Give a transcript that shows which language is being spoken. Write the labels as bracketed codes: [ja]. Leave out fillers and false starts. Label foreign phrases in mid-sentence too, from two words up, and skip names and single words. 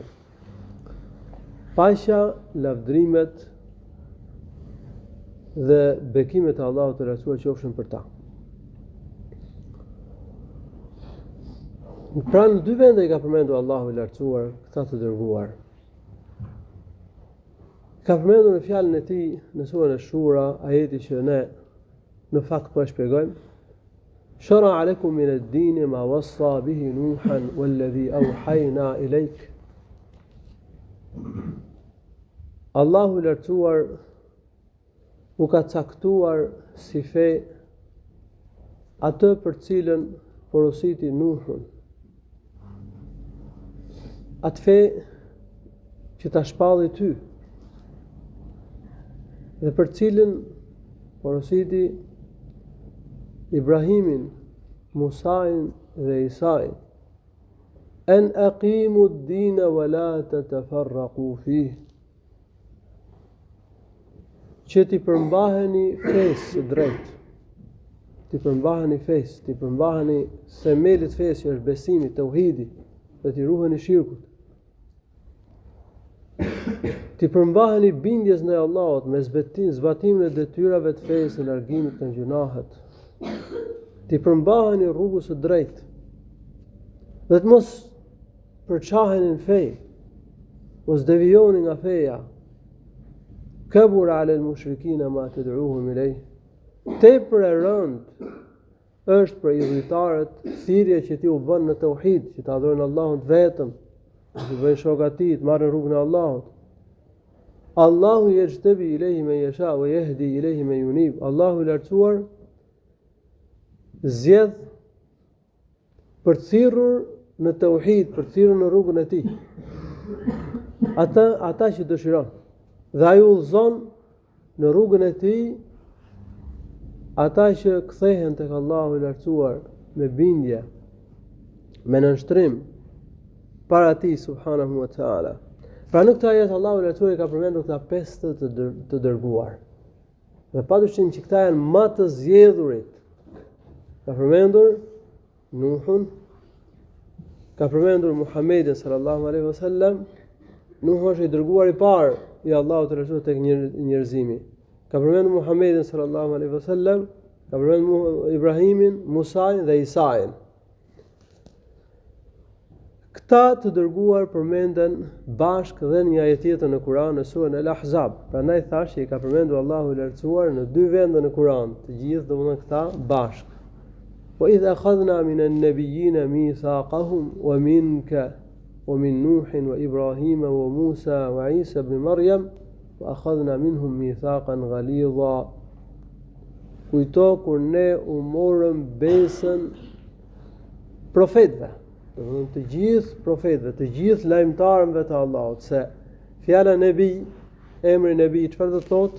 [sq] Paqja, lavdrimet dhe bekimet e Allahut të lartësuar qofshin për ta. Pra në 2 vende i ka përmendur Allahu i lartësuar këta të dërguar. Ka përmendur në fjalën e tij në surën Ash-Shura, ajeti që ne në fakt po e shpjegojmë. [ar] شرع لكم من الدين ما وصى به نوحا والذي أوحينا إليك. [sq] Allahu i lartësuar u ka caktuar si fe atë për cilën porositi Nuhun. Atë fe që ta shpalli ty dhe për cilën porositi Ibrahimin, Musain dhe Isain. [ar] أن أقيموا الدين ولا تتفرقوا فيه. [sq] Që ti përmbaheni fesë së drejtë. Ti përmbaheni fesë, ti përmbaheni themelit fesë që është besimi, tauhidi, dhe ti ruheni shirkut. Ti përmbaheni bindjes ndaj Allahut me zbatimin e detyrave të fesë, largimit nga gjunahet. Ti përmbaheni rrugës së drejtë. Dhe të mos përçaheni në fe, mos devijoni nga feja. [ar] كبر على المشركين ما تدعوهم إليه. [sq] Tepër e rëndë është për idhujtarët thirrja që ti u bën në tauhid, që të adhurojnë Allahun vetëm, që të bëjnë shok atij, të marrin rrugën e Allahut. [ar] الله يجتبي إليه من يشاء ويهدي إليه من ينيب. [sq] Allahu i lartësuar zgjedh për të thirrur në tauhid, për të thirrur në rrugën e tij. Ata që dëshiron. Dhe ai udhëzon në rrugën e tij ata që kthehen tek Allahu i lartësuar me bindje, me nënshtrim para tij [ar] سبحانه وتعالى. [sq] Pra në këtë ajet Allahu i lartësuar ka përmendur këta 5 të dërguar. Dhe padyshim që këta janë më të zgjedhurit. Ka përmendur Nuhun, ka përmendur Muhammedin [ar] صلى الله عليه وسلم. [sq] Nuhu është i dërguar i parë i Allahut të lartësuar tek njerëzimi. Ka përmendur Muhammedin [ar] صلى الله عليه وسلم, [sq] ka përmendur Ibrahimin, Musain dhe Isain. Këta të dërguar përmenden bashkë dhe në një ajet tjetër në Kur'an në surën Al-Ahzab. Prandaj thash që i ka përmendur Allahu i lartësuar në 2 vende në Kur'an, të gjithë domethënë këta bashkë. [ar] وإذ أخذنا من النبيين ميثاقهم ومنك ومن نوح وإبراهيم وموسى وعيسى ابن مريم وأخذنا منهم ميثاقا غليظا. [sq] Kujto kur ne u morëm besën profetëve, të gjithë profetëve, të gjithë lajmtarëve të Allahut, se fjala nebi, emri nebi çfarë do të thotë?